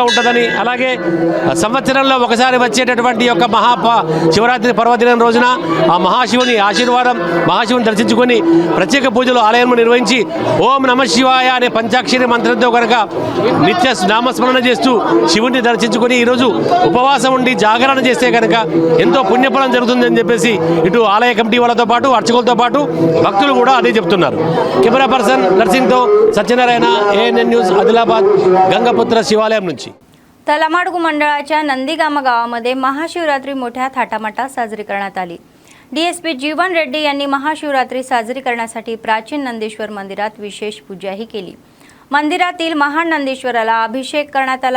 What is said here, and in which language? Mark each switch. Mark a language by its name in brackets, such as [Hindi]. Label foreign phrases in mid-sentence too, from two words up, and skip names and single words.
[Telugu] ఉంటుందని, అలాగే సంవత్సరంలో ఒకసారి వచ్చేటటువంటి యొక్క శివరాత్రి పర్వదినం రోజున ఆ మహాశివుని ఆశీర్వాదం, మహాశివుని దర్శించుకొని ప్రత్యేక పూజలు ఆలయంలో నిర్వహించి ఓం నమ శివాయ అనే పంచాక్షరి మంత్రంతో కనుక నిత్య నామస్మరణ చేస్తూ శివుడిని దర్శించుకొని ఈరోజు ఉపవాసం ఉండి జాగరణ చేస్తే కనుక ఎంతో పుణ్యఫలం జరుగుతుందని చెప్పేసి ఇటు ఆలయ కమిటీ వాళ్ళతో పాటు అర్చకులతో పాటు భక్తులు కూడా అదే చెప్తున్నారు। [English] camera person [Telugu] నరసింహ తో సత్యనారాయణ ANN న్యూస్ ఆదిలాబాద్ గంగాపుత్ర శివాలయ నుంచి। [Marathi] तलामाडगु मंडळाच्या नंदीगाम गावामध्ये महाशिवरात्री मोठ्या थाटामाटात साजरी करण्यात आली। डीएसपी जीवन रेड्डी यांनी महाशिवरात्री साजरी करण्यासाठी प्राचीन नंदेश्वर मंदिरात विशेष पूजाही केली। मंदिरातील महान नंदेश्वराला अभिषेक करण्यात आला।